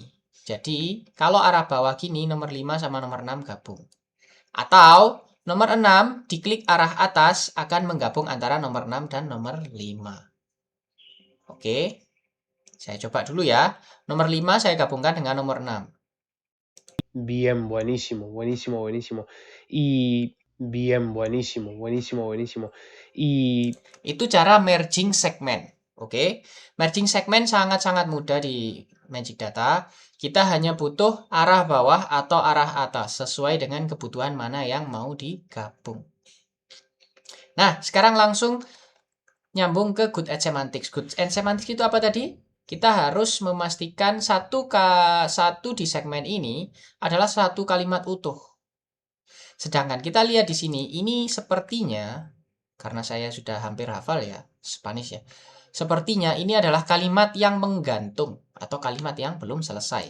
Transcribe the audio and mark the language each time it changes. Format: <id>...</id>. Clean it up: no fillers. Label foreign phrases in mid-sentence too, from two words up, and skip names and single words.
<id>Jadi, kalau arah bawah gini, nomor 5 sama nomor 6 gabung. Atau, nomor 6 diklik arah atas akan menggabung antara nomor 6 dan nomor 5. Oke, saya coba dulu ya. Nomor 5 saya gabungkan dengan nomor 6.</id> <es>Bien, buenísimo, buenísimo, buenísimo. Y bien, buenísimo, buenísimo, buenísimo. Y</es> <id>Itu cara merging segmen. Oke, merging segmen sangat-sangat mudah di Magic Data. Kita hanya butuh arah bawah atau arah atas sesuai dengan kebutuhan mana yang mau digabung. Nah, sekarang langsung nyambung ke</id> <en>good at semantics. Good at semantics</en> <id>itu apa tadi? Kita harus memastikan satu di segmen ini adalah satu kalimat utuh. Sedangkan kita lihat di sini, ini sepertinya, karena saya sudah hampir hafal ya, Spanish ya. Sepertinya ini adalah kalimat yang menggantung atau kalimat yang belum selesai.</id>